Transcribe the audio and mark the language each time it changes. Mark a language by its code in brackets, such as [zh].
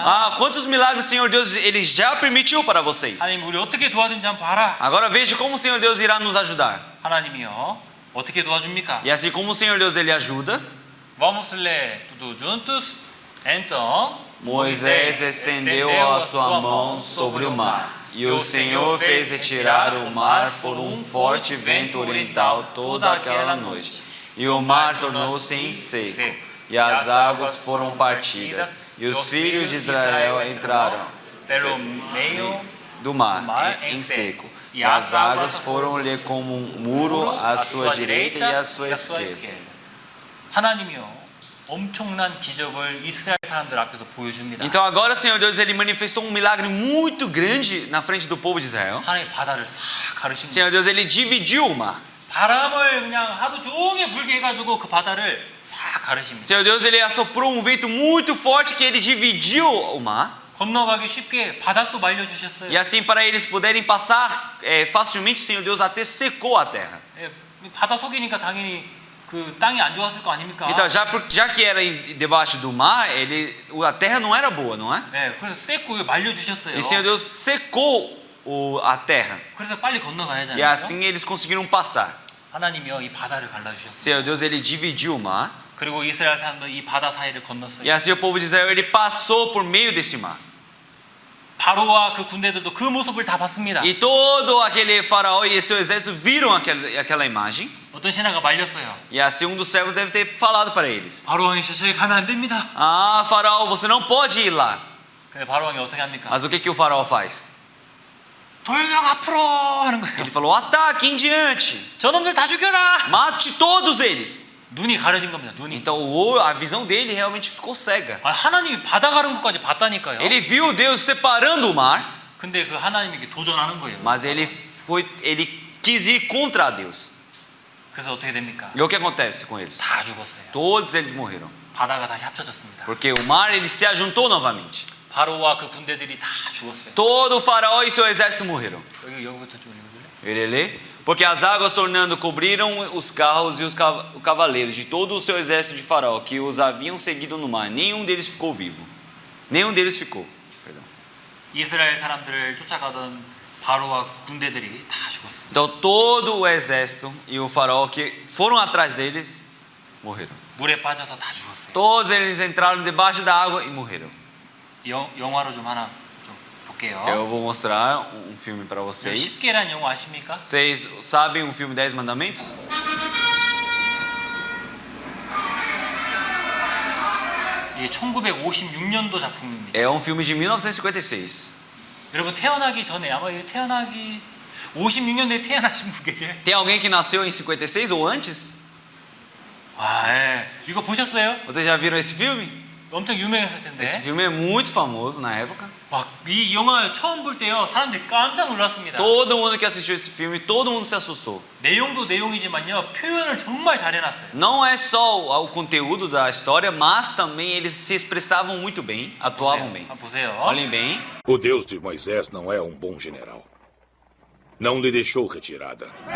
[pt] Ah, quantos milagres o Senhor Deus ele já permitiu para vocês? [ko] 하나님 우리 어떻게 도와준지 한번 봐라. [pt] Agora veja como o Senhor Deus irá nos ajudar. [ko] 하나님이요 어떻게 도와줍니까? [pt] E assim como o Senhor Deus ele ajuda, Vamos ler tudo juntos. Então Moisés estendeu a sua mão sobre o mar, e o Senhor fez retirar o mar por um forte vento oriental toda aquela noite. E o mar tornou-se em seco, e as águas foram partidas, e os filhos de Israel entraram pelo meio do mar em seco. E as águas foram-lhe como um muro à sua direita e à sua esquerda. [ko] 하나님이요 엄청난 기적을 이스라엘 사람들 앞에서 보여줍니다. [pt] Então agora o Senhor Deus ele manifestou um milagre muito grande na frente do povo de Israel. [ko] 하나님 바다를 싹 가르신 거예요. [pt] Senhor Deus ele dividiu o mar. [ko] 바람을 그냥 하루 종일 불게 해가지고 그 바다를 싹 [pt] O [ko] 가르십니다. [pt] Senhor Deus ele assoprou um vento muito forte que ele dividiu o mar. [ko] 건너가기 쉽게 바닥도 말려주셨어요. [pt] E assim para eles poderem passar facilmente, o Senhor Deus até secou a terra. [ko] 예, 바다 속이니까 당연히 그 땅이 안 좋았을 거 아닙니까? [pt] Então já que era debaixo do mar, a terra não era boa, não é? [ko] 네, 그래서 셌고 말려주셨어요. [pt] E o Senhor Deus secou a terra. [ko] 그래서 빨리 [pt] E [ko] 건너가야잖아요. [pt] assim eles conseguiram passar. [ko] 하나님이요 이 바다를 갈라주셨어요. [pt] O Senhor Deus ele dividiu o mar. [ko] 그리고 이스라엘 사람도 이 바다 사이를 건넜어요. [pt] E assim o povo de Israel ele passou por meio desse mar. [ko] 바로와 그 군대들도 그 모습을 다 봤습니다. [pt] E todo aquele faraó e seu exército viram aquela imagem. [ko] 어떤 신하가 말렸어요. [pt] E assim um dos servos deve ter falado para eles: [ko] 바로 왕이 저기 가면 안 됩니다. [pt] Ah, faraó, você não pode ir lá. [ko] 근데 바로 왕이 어떻게 합니까? [pt] Mas o que o faraó faz? [ko] 돌격 앞으로 하는 거예요. [pt] Ele falou: Ataque em diante. [ko] 저놈들 다 죽여라. [pt] Mate todos eles. [ko] 눈이 가려진 겁니다. 눈이. [pt] Então a visão dele realmente ficou cega. [ko] 아, 하나님이 바다 가른 것까지 봤다니까요. [pt] Ele viu Deus separando o mar, [ko] 근데 그 하나님에게 도전하는 거예요. [pt] mas ele quis ir contra Deus. [ko] 그래서 어떻게 됩니까? [pt] E o que acontece com eles? [ko] 다 죽었어요. [pt] Todos eles morreram. [ko] 바다가 다시 합쳐졌습니다. [pt] Porque o mar ele se ajuntou novamente. [ko] 바로와 그 군대들이 다 죽었어요. [pt] Todo o faraó e seu exército morreram. [ko] 여기부터 좀 읽어줄래? [pt] Ele lê: Porque as águas tornando cobriram os carros e os cavaleiros de todo o seu exército de faraó que os haviam seguido no mar. Nenhum deles ficou vivo. Nenhum deles ficou. Perdão. [ko] 이스라엘 사람들을 쫓아가던 바로와 군대들이 다 죽었어요. [pt] Então todo o exército e o faraó que foram atrás deles morreram. [ko] 물에 빠져서 다 죽었어요. [pt] Todos eles entraram debaixo da água e morreram. [ko] 영화로 좀 하나 좀 볼게요. [pt] Eu vou mostrar um filme para vocês. [ko] 10개란 영화 아십니까? [pt] Vocês sabem o filme 10 Mandamentos? [ko] 이게 1956년도 작품입니다. [pt] É um filme de 1956. [ko] 여러분 태어나기 전에 아마 태어나기 56년도에 태어나신 분 계세요? [pt] Tem alguém que nasceu em 56 ou antes? [ko] 와, 예. 이거 보셨어요? [pt] Vocês já viram esse filme? [ko] 엄청 유명했을 텐데. [pt] Esse filme é muito famoso na época. [ko] 와, 이 영화 처음 볼 때요 사람들이 깜짝 놀랐습니다. [pt] Todo mundo que assistiu esse filme, todo mundo se assustou. [ko] 내용도 내용이지만요 표현을 정말 잘 해놨어요. [pt] Não é só o conteúdo da história, mas também eles se expressavam muito bem, atuavam bem. [ko] 한번 보세요. [pt] Olhem bem. [en] O Deus de Moisés não é um bom general. Não lhe deixou retirada.